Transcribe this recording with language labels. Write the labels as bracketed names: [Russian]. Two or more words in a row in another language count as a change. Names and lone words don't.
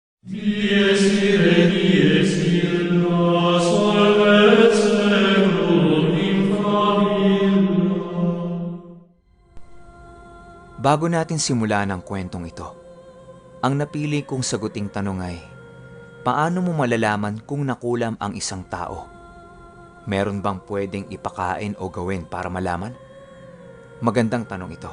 [Latin] Dies ire, dies illa, salvet seculum in favilla. [Filipino] Bago natin simulan ang kwentong ito, ang napili kong saguting tanong ay, paano mo malalaman kung nakulam ang isang tao? Meron bang pwedeng ipakain o gawin para malaman? Magandang tanong ito.